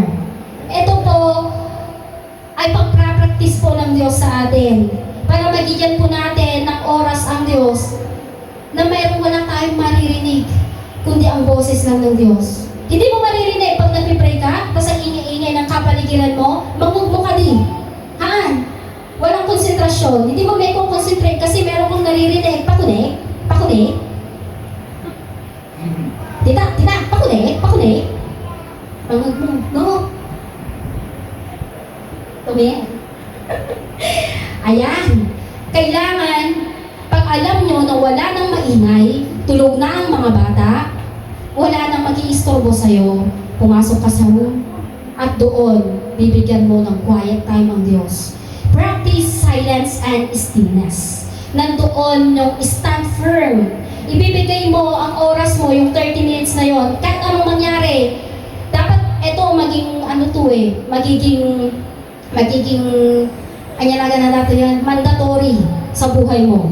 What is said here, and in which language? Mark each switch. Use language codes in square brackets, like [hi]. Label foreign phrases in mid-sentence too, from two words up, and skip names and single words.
[tl] Ito po ay pagprapractice po ng Diyos sa atin para magigyan po natin ng oras ang Diyos na mayroong wala tayong maririnig kundi ang boses lang ng Diyos. Hindi mo maririnig pag nagpipray ka, tapos ang ingay-ingay ng kapaligiran mo, magmugmo ka din. Haan? Walang konsentrasyon. Hindi mo may concentrate kasi meron kang naririnig. Pakune? Pakune? Tita, pakune? Pakune? Magmugmo. No? Tumi? Ayan. Kailangan, pag alam nyo na wala nang maingay, tulog na ang mga bata, wala nang mag-iistorbo sa'yo, pumasok ka sa room, at doon, bibigyan mo ng [en] quiet time [tl] ang Diyos. [en] Practice silence and stillness. [tl] Nandoon yung [en] stand firm. [tl] Ibibigay mo ang oras mo, yung 30 minutes na yon, kahit anong mangyari. Dapat ito magiging anyalaga na natin yan, mandatory sa buhay mo.